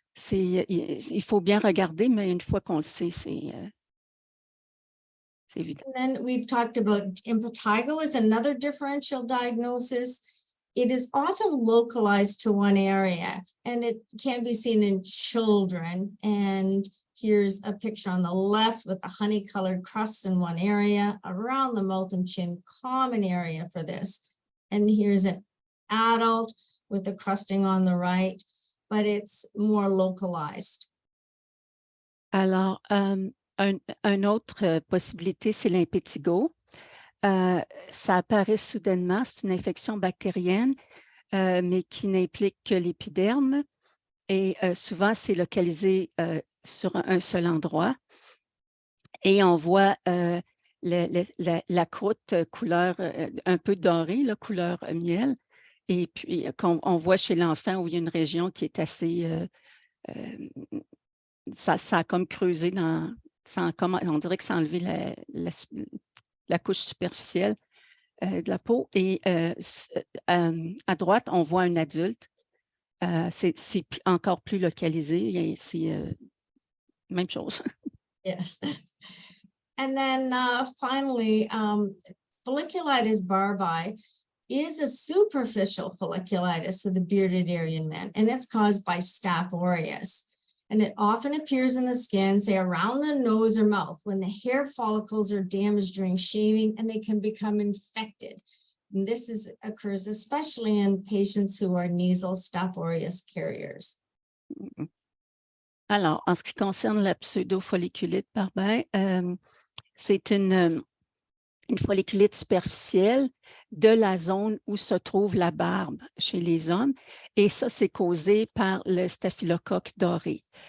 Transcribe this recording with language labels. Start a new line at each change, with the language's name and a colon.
French: Il faut bien regarder, mais une fois qu'on le sait, c'est évident.
English: And then we've talked about impetigo as another differential diagnosis. It is often localized to one area, and it can be seen in children. And here's a picture on the left with the honey-colored crusts in one area around the mouth and chin, common area for this. And here's an adult with the crusting on the right, but it's more localized.
French: Alors, une autre possibilité, c'est l'impétigo. Ça apparaît soudainement, c'est une infection bactérienne, mais qui n'implique que l'épiderme. Et souvent, c'est localisé sur un seul endroit. Et on voit la croûte couleur un peu dorée, là, couleur miel. Et puis, on voit chez l'enfant où il y a une région qui est assez... ça a comme creusé on dirait que ça a enlevé la couche superficielle de la peau. Et à droite, on voit un adulte. C'est encore plus localisé. C'est même chose.
English: Yes. And then finally, folliculitis barbae is a superficial folliculitis of the bearded area in men, and it's caused by Staph aureus. And it often appears in the skin, say around the nose or mouth, when the hair follicles are damaged during shaving, and they can become infected. And this occurs especially in patients who are nasal Staph aureus carriers.
French: Alors, en ce qui concerne la pseudofolliculite barbae, c'est une folliculite superficielle de la zone où se trouve la barbe chez les hommes. Et ça, c'est causé par le staphylocoque doré.